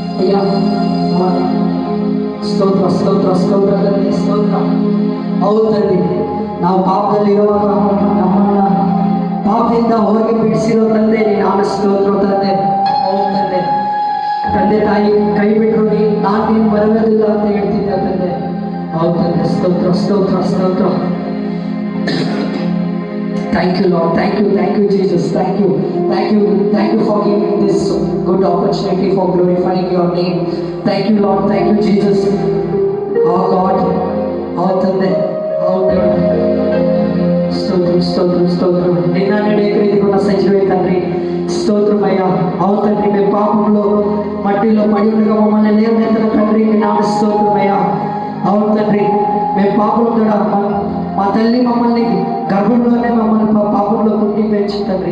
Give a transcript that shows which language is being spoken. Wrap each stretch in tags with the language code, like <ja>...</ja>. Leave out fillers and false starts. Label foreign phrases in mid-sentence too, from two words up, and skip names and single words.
<te>హల్లెలూయా. స్తోత్ర స్తోత్ర స్తోత్ర తండ్రి, స్తోత్రం.</te> <kn>ಹೌದು ತಂದೆ, ನಾವು ಪಾಪದಲ್ಲಿರುವಾಗ ನಮ್ಮನ್ನ ಪಾಪದಿಂದ ಹೊರಗೆ ಬಿಡಿಸಿರೋ ತಂದೆ ನೀನು ನಾಮ ಸ್ತೋತ್ರ ತಂದೆ. ಹೌದು ತಂದೆ, ತಂದೆ ತಾಯಿ ಕೈ ಬಿಟ್ಟರು ನಾನು ನೀನು ಬರುವುದಿಲ್ಲ ಅಂತ ಹೇಳ್ತಿದ್ದೆ ತಂದೆ. ಹೌದು ತಂದೆ, ಸ್ತೋತ್ರ ಸ್ತೋತ್ರ ಸ್ತೋತ್ರ.</kn> <en>Thank you, Lord. Thank you, Jesus. Thank you for giving this good opportunity for glorifying your name. Thank you, Lord. Thank you, Jesus. Our God, our Tande, our God.</en> <te>స్తోత్రం. నిన్న నేడేకరీతిగా సజీవే తండ్రి, స్తోత్రమయ్యా. అవును తండ్రి, మేము పాపంలో మట్టిలో పడి ఉండగా మమ్మల్ని లేవనెత్తిన తండ్రి నీ నామ స్తోత్రమయ్యా. అవును తండ్రి, మేము పాపం కూడా మా తల్లి మమ్మల్ని గర్భంలోనే మమ్మల్ని పాపంలో పుట్టి పెంచి తండ్రి.</te>